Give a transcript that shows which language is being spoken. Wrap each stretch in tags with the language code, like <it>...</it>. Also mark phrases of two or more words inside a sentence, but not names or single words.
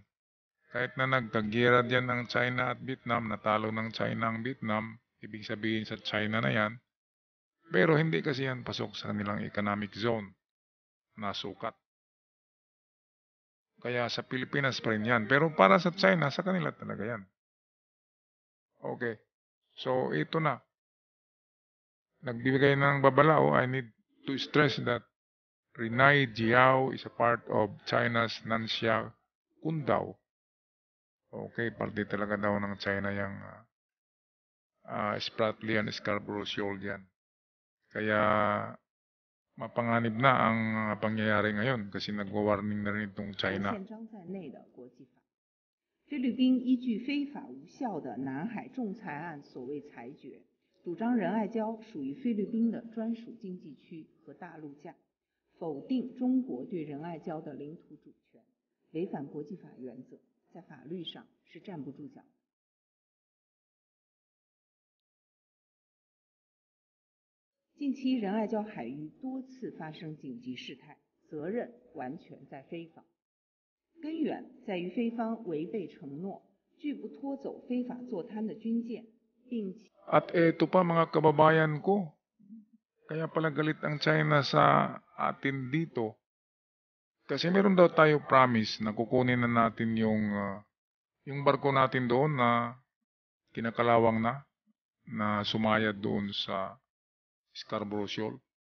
<tl>Kahit na nagkagira diyan ng China at Vietnam, natalo ng China ang Vietnam, ibig sabihin sa China na yan, pero hindi kasi yan pasok sa kanilang</tl> <en>economic zone</en> <tl>na sukat. Kaya sa Pilipinas pa rin yan. Pero para sa China, sa kanila talaga yan. Okay. So, ito na. Nagbibigay ng babala.</tl> <en>I need to stress that Rinai Jiao is a part of China's Nanxia Kundao.</en> <tl>Okay, parte talaga daw ng China yung Spratly and Scarborough Shoal yan. Kaya mapanganib na ang pangyayari ngayon kasi nagwa-warning na rin itong China.</tl> <zh>宪章在内的国际法。菲律宾依据非法无效的南海仲裁案所谓裁决，主张仁爱礁属于菲律宾的专属经济区和大陆架，否定中国对仁爱礁的领土主权，违反国际法原则，在法律上是站不住脚的。近期仁爱礁海域多次发生紧急事态，责任完全在菲方。根源在于菲方违背承诺，拒不拖走非法坐滩的军舰，并且</zh> <tl>At eto pa mga kababayan ko, kaya pala galit ang China sa atin dito. Kasi meron daw tayo promise na kukunin na natin yung barko natin doon na kinakalawang na sumayad doon sa Scarborough Shoal.</tl>